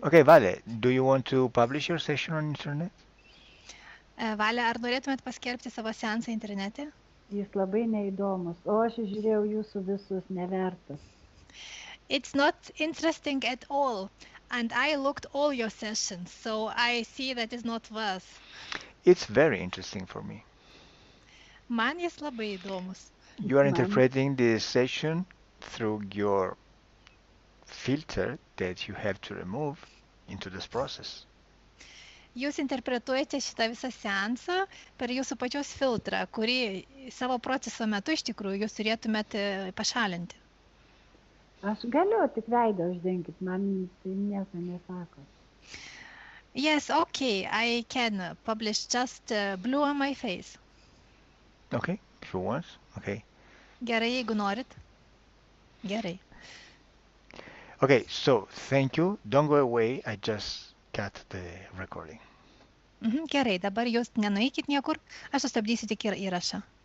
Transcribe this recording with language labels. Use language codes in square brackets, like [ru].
[en] Okay, Vale, do you want to publish your session on internet? [lt] Valia, ar norėtumėt paskelbti savo seansą internete? Jis labai neįdomus, o aš žiūrėjau jūsų visus, nevertas. [en] It's not interesting at all, and I looked all your sessions, so I see that it's not worth. It's very interesting for me. [lt] Man jis labai įdomus. [en] You are [lt] Man. [en] interpreting this session through your filter that you have to remove into this process. [lt] Jūs interpretuojate šitą visą seansą per jūsų pačios filtrą, kurį savo proceso metu iš tikrųjų jūs turėtumėte pašalinti. Aš galiu, tik veidą uždenkit, man tai nieko nesako. [en] Yes, okay, I can publish just blue on my face. Okay, if you want. Okay. [lt] Gerai, jeigu norit. Gerai. [en] Okay, so thank you. Don't go away. I just cut the recording. [lt] Gerai, dabar jūs nenueikit niekur. Aš sustabdysiu tik įrašą.